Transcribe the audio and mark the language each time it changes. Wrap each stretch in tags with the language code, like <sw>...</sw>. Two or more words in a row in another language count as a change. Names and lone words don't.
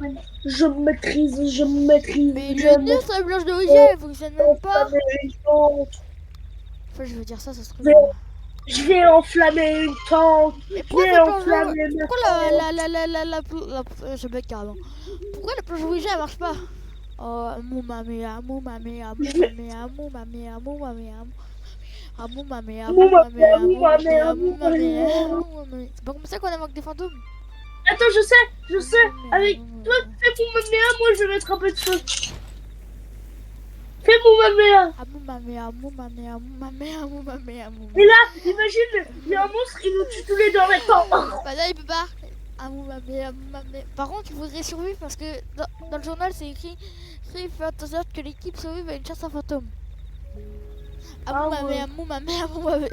<fr>Je maîtrise. Mais je le nœud sur la planche de Ouija, il fonctionne même pas. Enfin, je veux dire ça se trouve. Mais- Je vais enflammer une tente. Mais Je pourquoi vais la planche enflammer de... ma Pourquoi je bête carrément. Pourquoi la planche de Ouija elle marche pas? Oh, mou mamé, mou mamé, mou mamé, mou mamé, mou mamé, mou mamé, mou mamé. C'est pas comme ça qu'on invoque des fantômes. Attends, je sais. Avec toi, fais mon maméa, moi je vais mettre un peu de feu. Fais mon maméa. Mou mamé, mou mamé, mou mamé, mou mamé, mou Et là, imagine, il y a un monstre, il nous tue tous les deux en même temps. Bah là il peut pas. Mou mamé, mou mamé. Par contre, il faudrait survivre parce que dans le journal c'est écrit faites en sorte que l'équipe survive à une chasse à fantômes. Ah ouais. Mou mamé, mou mamé.</fr>